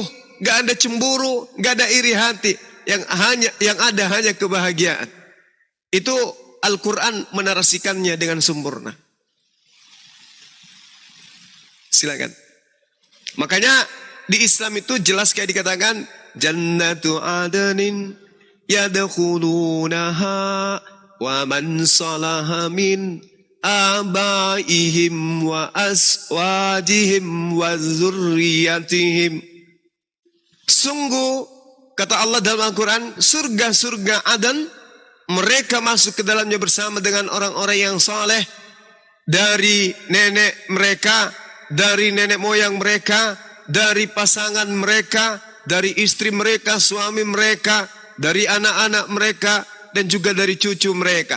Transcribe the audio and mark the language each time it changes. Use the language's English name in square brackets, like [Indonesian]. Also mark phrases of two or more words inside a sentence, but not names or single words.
[Indonesian] Nggak ada cemburu. Nggak ada iri hati. Yang ada hanya kebahagiaan. Itu Al-Quran menarasikannya dengan sempurna. Silakan. Makanya di Islam itu jelas kayak dikatakan [Arabic] جنات عدن يدخلونها ومن صلح من آبائهم وأزواجهم وذرياتهم. [Indonesian] Sungguh kata Allah dalam Al-Quran, surga-surga Aden mereka masuk ke dalamnya bersama dengan orang-orang yang saleh dari nenek mereka, dari nenek moyang mereka, dari pasangan mereka, dari istri mereka, suami mereka, dari anak-anak mereka, dan juga dari cucu mereka.